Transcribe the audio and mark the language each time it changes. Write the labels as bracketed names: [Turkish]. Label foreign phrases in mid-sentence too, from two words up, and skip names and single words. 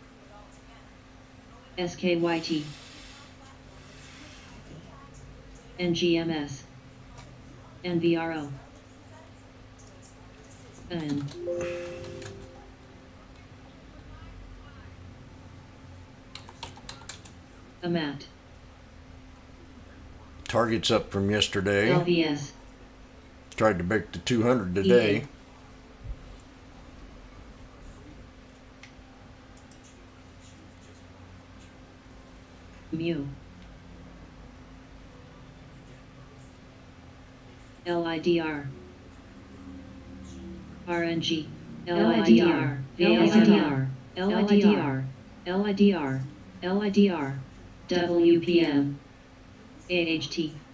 [English] SKYT, NGMS, NVRO, N, Amat, Target's up from yesterday. LVS, Tried to break the 200 today. Mu, LIDR, RNG, LIDR, LIDR, LIDR, LIDR, LIDR, WPM, AHT,